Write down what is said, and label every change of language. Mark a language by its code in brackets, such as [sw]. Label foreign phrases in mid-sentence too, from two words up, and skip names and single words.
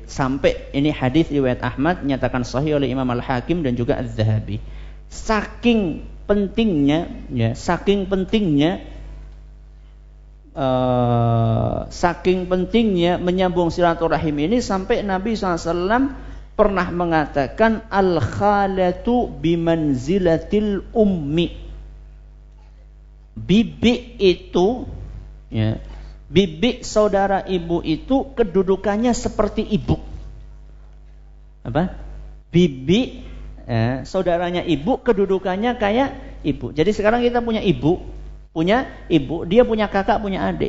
[id] Sampai ini hadis riwayat Ahmad nyatakan sahih oleh Imam Al-Hakim dan juga Az-Zahabi. Saking pentingnya menyambung silaturahim ini sampai Nabi SAW pernah mengatakan [ar] الخالة بمنزلة الأم. [id] Bibi saudara ibu itu kedudukannya seperti ibu. Bibi saudaranya ibu kedudukannya kayak ibu. Jadi sekarang kita punya ibu, dia punya kakak, punya adik.